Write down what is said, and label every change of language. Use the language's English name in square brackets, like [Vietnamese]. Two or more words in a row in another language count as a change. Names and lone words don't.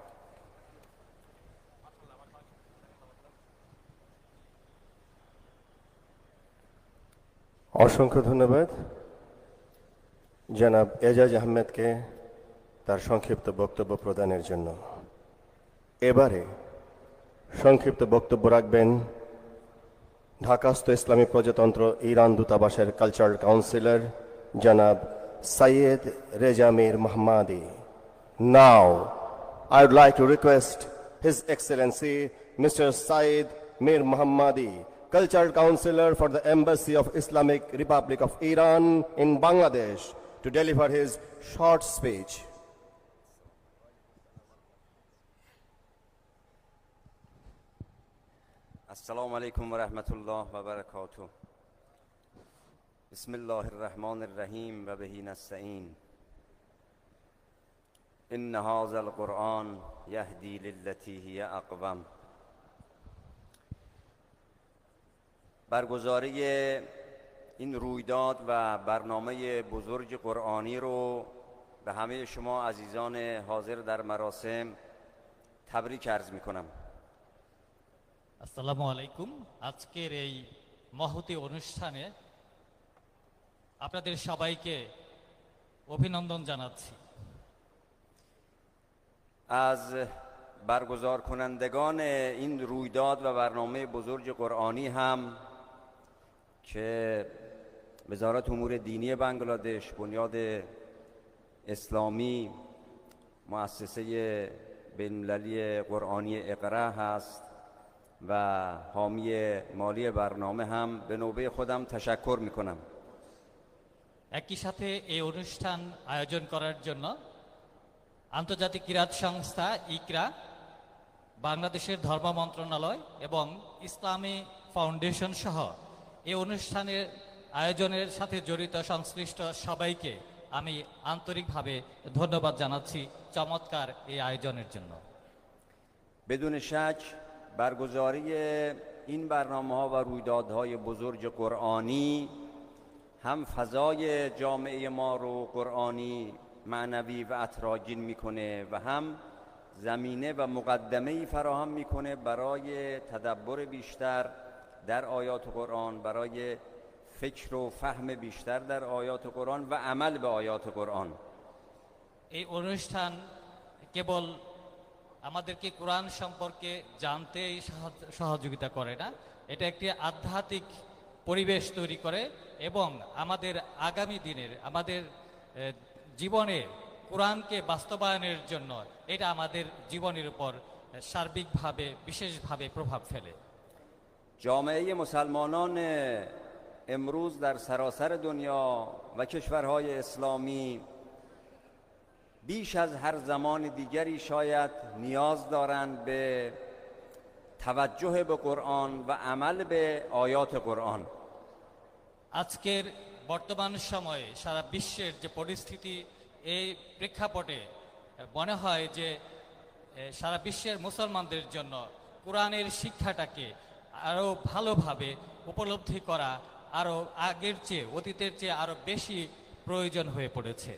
[Bangla] অসংখ্য ধন্যবাদ জনাব এজাজ আহমেদকে তার সংক্ষিপ্ত বক্তব্য প্রদানের জন্য। এবারে সংক্ষিপ্ত বক্তব্য রাখবেন ঢাকাস্থ ইসলামী প্রজাতন্ত্র ইরান দূতাবাসের কালচারাল কাউন্সিলর জনাব সাইয়েদ রেজা মীর মোহাম্মদি। [English] Now, I would like to request His Excellency Mr. Saeed Mir Mohammadi, Cultural Counselor for the Embassy of Islamic Republic of Iran in Bangladesh, to deliver his short speech. [Arabic] السلام عليكم ورحمة الله وبركاته. بسم الله الرحمن الرحيم وبه نستعين. إن هذا القرآن يهدي للتي هي أقوم. [Persian] برگزاری این رویداد و برنامه بزرگ قرآنی رو به همه شما عزیزان حاضر در مراسم تبریک عرض می‌کنم. [Arabic] السلام عليكم. [Bangla] আজকের এই মহতী অনুষ্ঠানে আপনাদের সবাইকে অভিনন্দন জানাচ্ছি। [Persian] از برگزار کنندگان این رویداد و برنامه بزرگ قرآنی هم که وزارت امور دینی بنگلادش، بنیاد اسلامی، مؤسسه بین‌المللی قرآنی اقرا هست و حامی مالی برنامه هم به نوبه خودم تشکر میکنم. [Bangla] একই সাথে এই অনুষ্ঠান আয়োজন করার জন্য আন্তর্জাতিক কিরাত সংস্থা ইকরা, বাংলাদেশের ধর্ম মন্ত্রণালয় এবং ইসলামী ফাউন্ডেশন সহ এই অনুষ্ঠানের আয়োজনের সাথে জড়িত সংশ্লিষ্ট সবাইকে আমি আন্তরিকভাবে ধন্যবাদ জানাচ্ছি চমৎকার এই আয়োজনের জন্য। [Persian] بدون شک برگزاری این برنامه‌ها و رویدادهای بزرگ قرآنی هم فضای جامعه ما رو قرآنی، معنوی و عطرآگین میکنه و هم زمینه و مقدمه‌ای فراهم میکنه برای تدبر بیشتر در آیات قرآن، برای فکر و فهم بیشتر در آیات قرآن و عمل به آیات قرآن. [Bangla] এই অনুষ্ঠান কেবল আমাদেরকে কোরআন সম্পর্কে জানতে সহযোগিতা করে না, এটা একটি আধ্যাত্মিক পরিবেশ তৈরি করে এবং আমাদের আগামী দিনের আমাদের জীবনে কোরআনকে বাস্তবায়নের জন্য এটা আমাদের জীবনের উপর সার্বিকভাবে বিশেষভাবে প্রভাব ফেলে। [Persian] جامعه مسلمانان امروز در سراسر دنیا و کشورهای اسلامی بیش از هر زمان دیگری شاید نیاز دارند به توجه به قرآن و عمل به آیات قرآن. [Bangla] আজকের বর্তমান সময়ে সারা বিশ্বের যে পরিস্থিতি, এই প্রেক্ষাপটে মনে হয় যে সারা বিশ্বের মুসলমানদের জন্য কোরআনের শিক্ষাটাকে আরও ভালোভাবে উপলব্ধি করা আরও আগের চেয়ে, অতীতের চেয়ে আরও বেশি প্রয়োজন হয়ে পড়েছে।